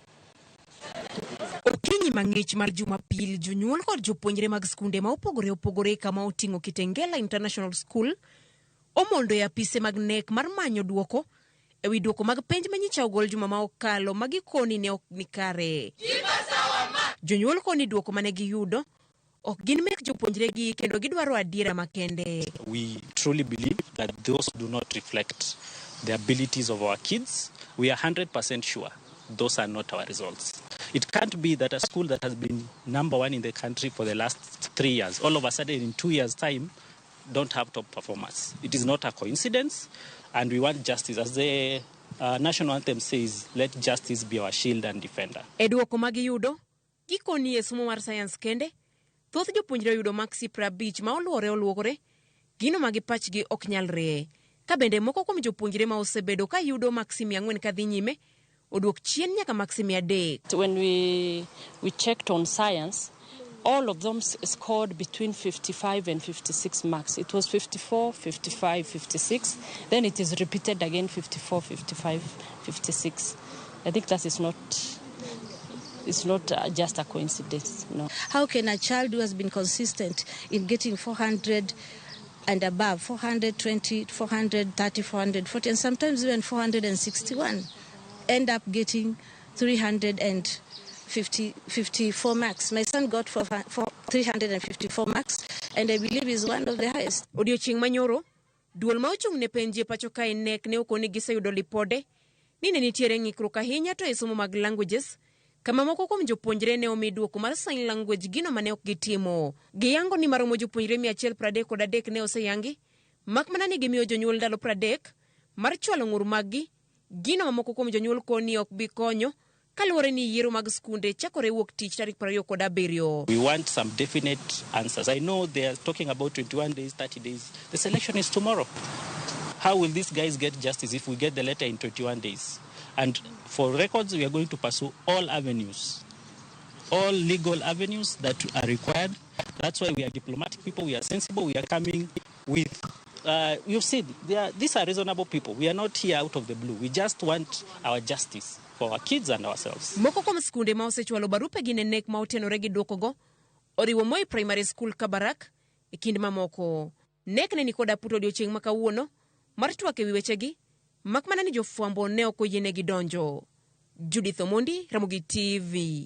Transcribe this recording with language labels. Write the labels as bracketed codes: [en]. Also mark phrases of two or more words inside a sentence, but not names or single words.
[luo] Okinyi mang'ich mar Jumapil, jonyuol kod jopuonjre mag skunde ma opogore kama oting'o Kitengela International School omondo e apise mag KNEC mar manyo duoko e wi duoko mag penj manyicha ogol juma ma okalo ma gikoni ne ok ni kare. Jonyuol koni duoko mane giyudo ok gin mek jopuonjre gi kendo gidwaro adiera makende. [en] We truly believe that those do not reflect the abilities of our kids. We are 100% sure those are not our results. It can't be that a school that has been #1 in the country for the last 3 years, all of a sudden in 2 years' time, don't have top performers. It is not a coincidence, and we want justice. As the national anthem says, let justice be our shield and defender. [luo] Eduoko magiyudo, gikoni e somo mar science kende, thoth jopuonjre yudo maksi 50 ma oluokore, gino magi pachgi ok nyalre. Ka bende moko kuom jopuonjre ma osebedo ka yudo maksi 400 kadhi nyime, oduok chien nyaka maksi 300. [en] When we checked on science, all of them scored between 55 and 56 marks. It was 54, 55, 56. Then it is repeated again, 54, 55, 56. I think that is not... It's not just a coincidence, no. How can a child who has been consistent in getting 400 and above, 420, 430, 440, and sometimes even 461, end up getting 354 marks? My son got 354 marks, and I believe is one of the highest. [luo] Odiochieng' manyoro, duol ma ochung' ne penje pacho KNEC ne okoni giseyudo lipode ni ne nitiere ng'ikruok ahinya to e somo mag languages, kama moko kuom jopuonjre ne omi duoko mar [en] sign language [luo] gino mane ok gitimo. Giyango ni maromo jopuonjre 133 ne oseyangi, mak mana ni gimiyo jonyuol ndalo 30 mar chwalo ng'ur maggi, gino ma moko kuom jonyuol koni ok bi konyo kaluwore ni yiero mag skunde chakore wuok tich tarik 27. [en] We want some definite answers. I know they are talking about 21 days, 30 days. The selection is tomorrow. How will these guys get justice if we get the letter in 21 days? And for records, we are going to pursue all avenues, all legal avenues that are required. That's why we are diplomatic people, we are sensible, we are coming with, you've seen, these are reasonable people. We are not here out of the blue. We just want our justice for our kids and ourselves. [luo] Moko kuom skunde ma osechwalo barupe gi KNEC ma otenore gi duoko go, oriwo Moi Primary School Kabarak, e kind mamoko. KNEC ne ni kod aput odiochieng' ma kawuono mar twak e wi wechegi, mak mana ni jofwambo ne ok oyienegi donjo. Judith Mondi, Ramogi TV.